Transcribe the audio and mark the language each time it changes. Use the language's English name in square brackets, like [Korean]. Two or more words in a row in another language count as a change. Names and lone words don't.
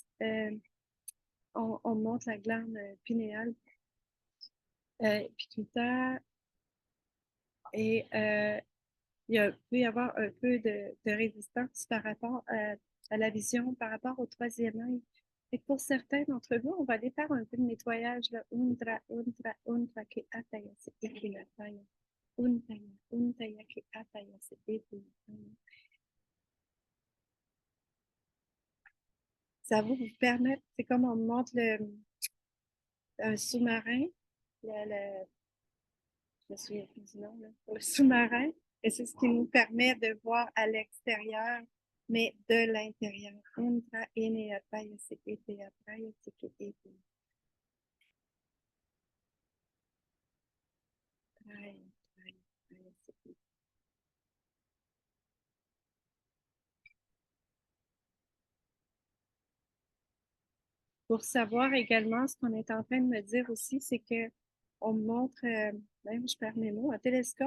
[French] On monte la glande pinéale, pituitaire, et il peut y avoir un peu de résistance par rapport à la vision par rapport au troisième œil. Et pour certains d'entre vous, on va aller faire un peu de nettoyage, là. Undra, undra, undra, ke ataya, se eke ataya. Untaya, untaya, ke ataya, se eke ataya. Ça va vous permettre, c'est comme on montre un sous-marin, je me souviens plus du nom, là, le sous-marin, et c'est ce qui nous permet de voir à l'extérieur, mais de l'intérieur. Undra, ene ataya, se eke ataya, se ke eke. Pour savoir également, ce qu'on est en train de me dire aussi, c'est que on me montre, même je perds mes mots, un télescope.